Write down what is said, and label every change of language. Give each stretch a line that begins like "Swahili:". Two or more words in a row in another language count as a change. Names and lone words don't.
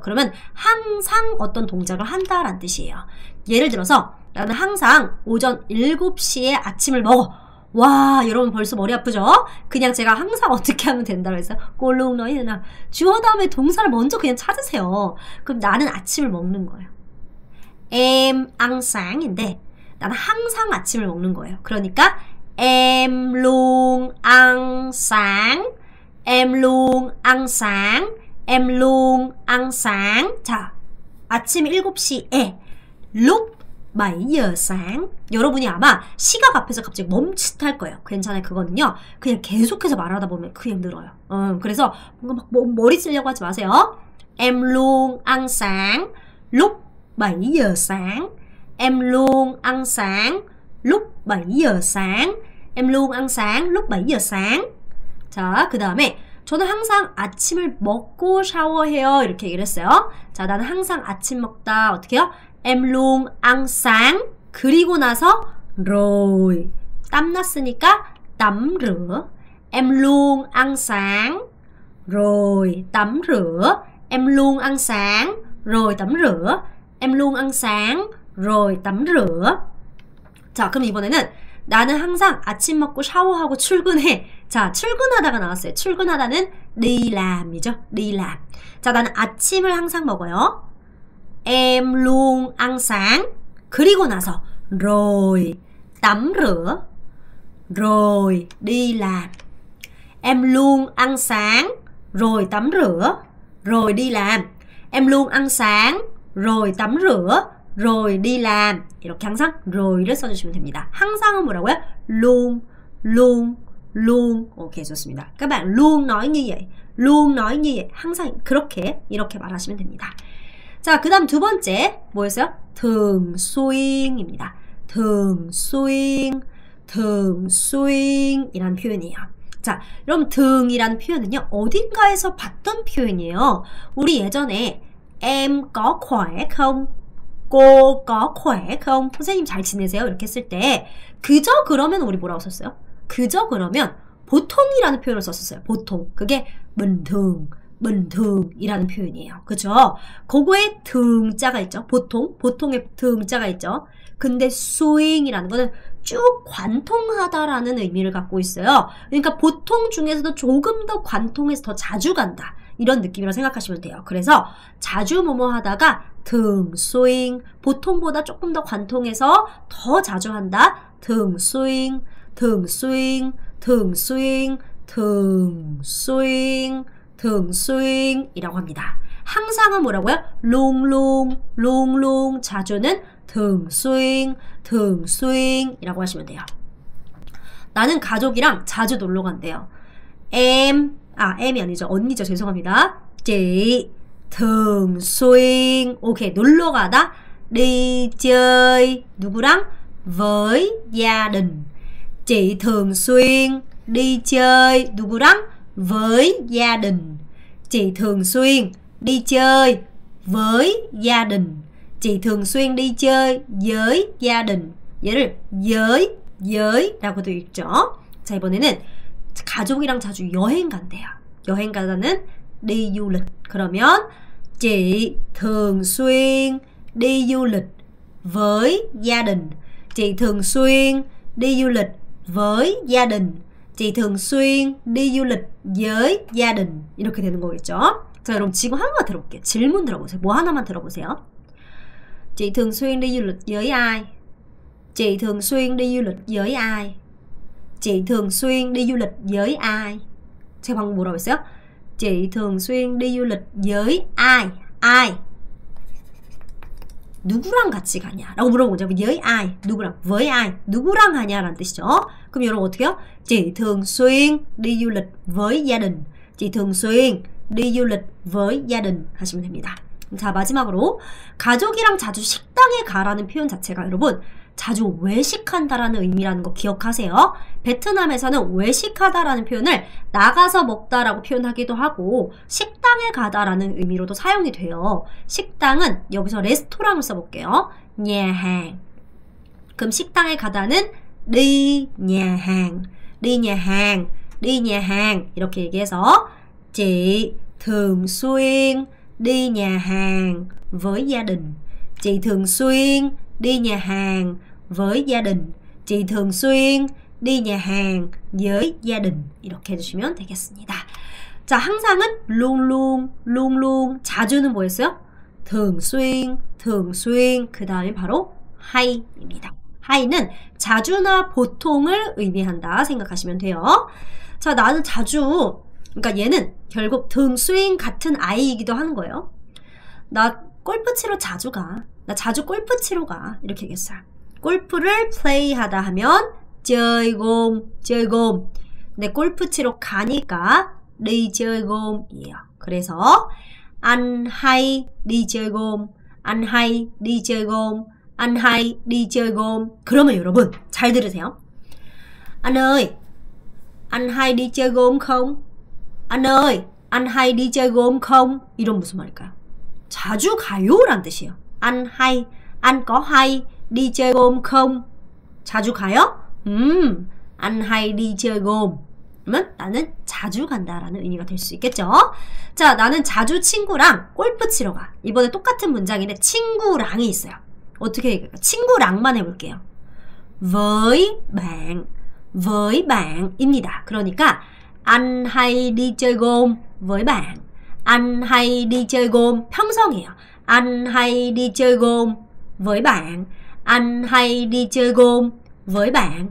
Korean: 그러면 항상 어떤 동작을 한다라는 뜻이에요. 예를 들어서 나는 항상 오전 7시에 아침을 먹어. 와, 여러분 벌써 머리 아프죠? 그냥 제가 항상 어떻게 하면 된다고 했어요? 꼴롱 너희는 주어 다음에 동사를 먼저 그냥 찾으세요. 그럼 나는 아침을 먹는 거예요.
Vietnamese: em ăn sáng
Korean: 인데 나는 항상 아침을 먹는 거예요.
Vietnamese: 그러니까 em luôn ăn sáng. em luôn ăn sáng. em luôn ăn sáng.
Korean: 자, 아침 7시에
Vietnamese: lúc 7giờ sáng.
Korean: 여러분이 아마 시각 앞에서 갑자기 멈칫할 거예요. 괜찮아요. 그거는요. 그냥 계속해서 말하다 보면 그냥 늘어요. 그래서 뭔가 막 머리 쓰려고 하지 마세요.
Vietnamese: Em luôn ăn sáng lúc 7 giờ sáng. Em luôn ăn sáng lúc 7 giờ sáng. Em luôn ăn sáng lúc 7 giờ sáng.
Korean: 자, 그 다음에 저는 항상 아침을 먹고 샤워해요. 이렇게 얘기를 했어요. 자, 나는 항상 아침 먹다. 어떻게 해요?
Vietnamese: Em luôn ăn sáng.
Korean: 그리고 나서 rồi. 땀 났으니까
Vietnamese: tắm rửa. Em luôn ăn sáng. Rồi tắm rửa. Em luôn ăn sáng. Rồi tắm rửa. Em luôn ăn sáng. Rồi tắm rửa.
Korean: 자, 그럼 이번에는 나는 항상 아침 먹고 샤워하고 출근해. 자, 출근하다가 나왔어요.
Vietnamese: 출근하다는 đi làm 이죠. đi làm.
Korean: 자, 나는 아침을 항상 먹어요.
Vietnamese: Em luôn ăn sáng.
Korean: 그리고 나서
Vietnamese: rồi tắm rửa. Rồi đi làm. Em luôn ăn sáng. Rồi tắm rửa. Rồi đi làm. Em luôn ăn sáng. Rồi tắm rửa. rồi đi làm.
Korean: 이렇게 항상 roi를 써주시면 됩니다. 항상은 뭐라고요?
Vietnamese: luôn, luôn, luôn.
Korean: 오케이, 좋습니다.
Vietnamese: các bạn luôn nói như vậy, luôn nói như vậy.
Korean: 항상 그렇게, 이렇게 말하시면 됩니다. 자, 그 다음 두 번째 뭐였어요? thường xuy인입니다. thường xuy인, thường xuy인이라는 표현이에요. 자, 여러분 thường 이라는 표현은요, 어딘가에서 봤던 표현이에요. 우리 예전에
Vietnamese: em có khỏe không? cô có khỏe không?
Korean: 선생님 잘 지내세요? 이렇게 했을 때 그저 그러면 우리 뭐라고 썼어요? 그저 그러면 보통이라는 표현을 썼었어요. 보통. 그게
Vietnamese: bình thường, bình thường
Korean: 이라는 표현이에요. 그죠? 그거에 thường 자가 있죠. 보통, 보통에 thường 자가 있죠. 근데 수잉이라는 거는 쭉 관통하다라는 의미를 갖고 있어요. 그러니까 보통 중에서도 조금 더 관통해서 더 자주 간다. 이런 느낌이라고 생각하시면 돼요. 그래서 자주 뭐뭐 하다가
Vietnamese: thường xuyên,
Korean: 보통보다 조금 더 관통해서 더 자주 한다.
Vietnamese: thường xuyên, thường xuyên, thường xuyên, thường xuyên, thường xuyên
Korean: 이라고 합니다. 항상은 뭐라고요?
Vietnamese: luôn luôn, luôn luôn.
Korean: 자주는
Vietnamese: thường xuyên, thường xuyên
Korean: 이라고 하시면 돼요. 나는 가족이랑 자주 놀러 간대요. em이 아니죠. 언니죠. 죄송합니다.
Vietnamese: chị thường xuyên,
Korean: 오케이, 놀러 가다.
Vietnamese: đi chơi, 누구랑? với gia đình. chị thường xuyên đi chơi, 누구랑? với gia đình. chị thường xuyên đi chơi với gia đình. chị thường xuyên đi chơi với gia đình.
Korean: 얘를 với 라고도 읽죠. 자, 이번에는 가족이랑 자주 여행 간대요. 여행 가다는
Vietnamese: đi du lịch. 그러면 chị thường xuyên đi du lịch với gia đình. chị thường xuyên đi du lịch với gia đình. chị thường xuyên đi du lịch với gia đình.
Korean: 이렇게 되는 거겠죠. 자, 여러분 지금 하나만 들어볼게요. 질문 들어보세요. 뭐 하나만 들어보세요.
Vietnamese: chị thường xuyên đi du lịch với ai? chị thường xuyên đi du lịch với ai? chị thường xuyên đi du lịch với ai?
Korean: 제가 방금 뭐라고 했어요?
Vietnamese: chị thường xuyên đi du lịch với ai? ai?
Korean: 누구랑 같이 가냐? 라고 물어본 거죠.
Vietnamese: với ai? 누구랑? với ai?
Korean: 누구랑 가냐? 라는 뜻이죠. 그럼 여러분 어떻게 해요?
Vietnamese: chị thường xuyên đi du lịch với gia đình. chị thường xuyên đi du lịch với gia đình
Korean: 하시면 됩니다. 자, 마지막으로 가족이랑 자주 식당에 가라는 표현 자체가 여러분 자주 외식한다라는 의미라는 거 기억하세요. 베트남에서는 외식하다라는 표현을 나가서 먹다라고 표현하기도 하고 식당에 가다라는 의미로도 사용이 돼요. 식당은 여기서 레스토랑을 써볼게요.
Vietnamese: nhà hàng.
Korean: 그럼 식당에 가다는
Vietnamese: đi nhà hàng, đi nhà hàng, đi nhà hàng
Korean: 이렇게 얘기해서
Vietnamese: chị thường xuyên đi nhà hàng với gia đình. chị thường xuyên đi nhà hàng với gia đình. chị thường xuyên đi nhà hàng với gia đình.
Korean: 이렇게 해주시면 되겠습니다.
Vietnamese: 자, 항상은 luôn luôn, luôn luôn.
Korean: 자주는 뭐였어요?
Vietnamese: thường xuyên, thường xuyên.
Korean: 그 다음에 바로 hay입니다. hay는 자주나 보통을 의미한다 생각하시면 돼요. 자, 나는 자주, 그러니까 얘는 결국 thường xuyên 같은 아이이기도 하는 거예요. 나 골프 치러 자주 가. 나 자주 골프 치러 가. 이렇게 얘기했어요. 골프를 플레이하다 하면
Vietnamese: chơi gôn.
Korean: 근데 골프 치러 가니까
Vietnamese: đi chơi gôn
Korean: 이에요.
Vietnamese: 그래서 anh hay đi chơi gôn, anh hay đi chơi gôn, anh hay đi chơi gôn.
Korean: 그러면 여러분 잘 들으세요.
Vietnamese: Anh ơi, anh hay đi chơi gôn không? Anh ơi, anh hay đi chơi gôn không?
Korean: 이런 무슨 말일까요? 자주 가요? 라는 뜻이에요.
Vietnamese: anh hay, anh có hay đi chơi gôn không?
Korean: 자주 가요?
Vietnamese: anh hay đi chơi gôn.
Korean: 그러면 나는 자주 간다라는 의미가 될 수 있겠죠? 자, 나는 자주 친구랑 골프 치러 가. 이번에 똑같은 문장인데 친구랑이 있어요. 어떻게 얘기할까? 친구랑만 해볼게요.
Vietnamese: với bạn 입니다. 그러니까 anh hay đi chơi gôn với bạn. anh hay đi chơi gôn 평성이에요. anh hay đi chơi gôn với bạn. anh hay đi chơi gôn với bạn.